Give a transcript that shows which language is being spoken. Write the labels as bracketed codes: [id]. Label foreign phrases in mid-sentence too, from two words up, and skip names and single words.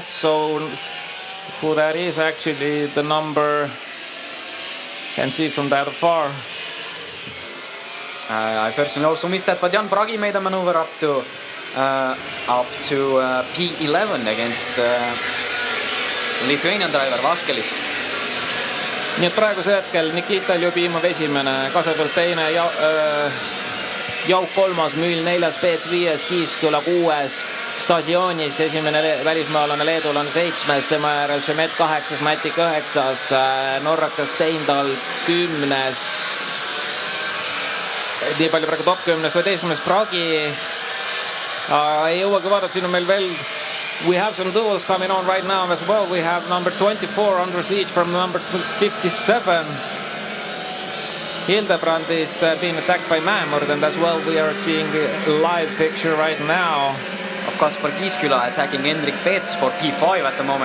[en] So who that is actually, the number, can see from that afar. I personally also missed that, but Jan Bragi made a maneuver up to P11 against Lithuanian driver Vaskelis. [et] Nii et praeguse hetkel Nikita Ljubimov esimene, Kasepõld teine, Jauk kolmas, Müül neljas, Peets viies, Kiisküla kuues, Stasionis esimene välismaalane leedulane seitsmes, tema järel Šemet kaheksas, Matic üheksas, norrakas Steindal 10. Nii palju praegu top 10, 11. Pragi. Ei jõuagi vaadata, siin on meil veel. [en] We have some duels coming on right now as well. We have number 24 under siege from number 57. Hildebrand is being attacked by Mäemurd, and as well we are seeing a live picture right now of Kaspar Kiisküla attacking Hendrik Peets for P5 at the moment.